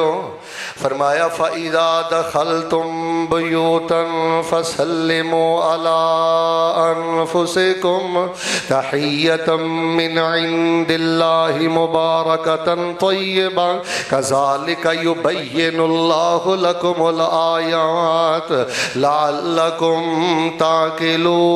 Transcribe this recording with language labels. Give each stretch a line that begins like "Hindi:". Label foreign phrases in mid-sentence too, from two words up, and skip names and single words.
Arabic: फरमाया, فإذا دخلتم بيوتا فسلموا على أنفسكم تحية من عند الله مباركة طيبة كذلك يبين الله لكم الآيات لعلكم تعقلون.